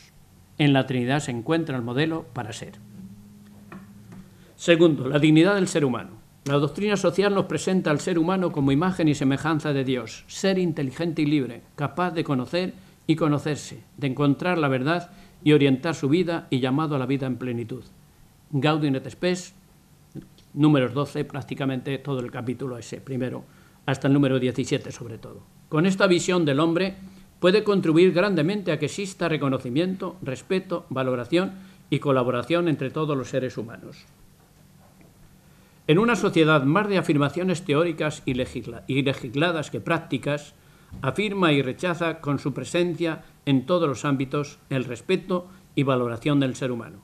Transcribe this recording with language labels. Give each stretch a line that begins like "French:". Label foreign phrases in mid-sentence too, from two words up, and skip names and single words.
Spanish: En la Trinidad se encuentra el modelo para ser. Segundo, la dignidad del ser humano. La doctrina social nos presenta al ser humano como imagen y semejanza de Dios, ser inteligente y libre, capaz de conocer y conocerse, de encontrar la verdad y orientar su vida y llamado a la vida en plenitud. Gaudium et Spes, números 12, prácticamente todo el capítulo ese, primero, hasta el número 17 sobre todo. Con esta visión del hombre puede contribuir grandemente a que exista reconocimiento, respeto, valoración y colaboración entre todos los seres humanos. En una sociedad más de afirmaciones teóricas y legisladas que prácticas, afirma y rechaza con su presencia en todos los ámbitos el respeto y valoración del ser humano.